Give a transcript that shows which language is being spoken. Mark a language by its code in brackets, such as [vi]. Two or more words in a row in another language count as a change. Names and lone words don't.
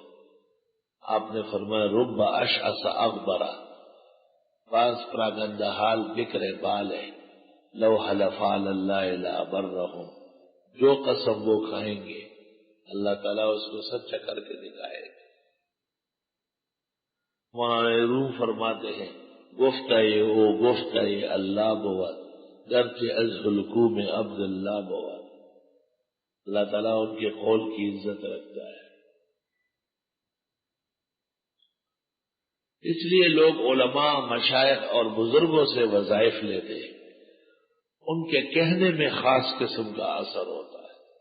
[ur] آپ نے فرمایا [ar] رب اشعث اغبر، [ur] بعض پراگندہ حال بکرے بال ہے، [ar] لو حلف علی اللہ لابرہم، [ur] جو قسم وہ کھائیں گے اللہ تعالیٰ اس کو سچا کر کے دکھائے گا۔ مولانا روم فرماتے ہیں [fa] گفتہ او گفتہ اللہ بود، گرچہ از حلقوم عبد اللہ بود۔ [ur] اللہ تعالیٰ ان کے قول کی عزت رکھتا ہے۔ اس لیے لوگ علماء، مشائخ اور بزرگوں سے وظائف لیتے ہیں، ان کے کہنے میں خاص قسم کا اثر ہوتا ہے۔